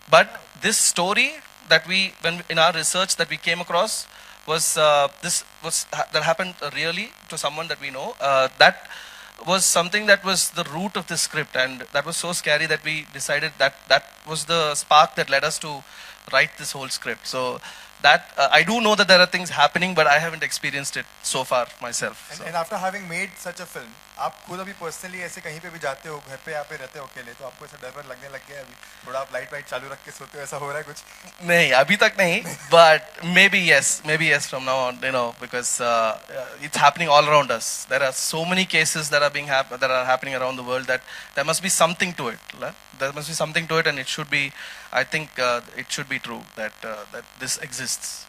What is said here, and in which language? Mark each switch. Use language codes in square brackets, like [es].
[en] But this story that when in our research that we came across was that happened really to someone that we know. That was something that was the root of the script, and that was so scary that we decided that was the spark that led us to write this whole script. So that I do know that there are things happening, but I haven't experienced it so far myself. And after having made such a film, [hi] आप खुद अभी personally ऐसे कहीं पे भी जाते हो, घर पे यहाँ पे रहते हो अकेले, तो आपको ऐसा डर लगने लग गया है अभी? थोड़ा आप लाइट चालू रख के सोते हो, ऐसा हो रहा है कुछ? नहीं, अभी तक नहीं, [en] but maybe yes from now on, because it's happening all around us. There are so many cases that are happening around the world that there must be something to it. There must be something to it, and it should be. I think it should be true that this exists.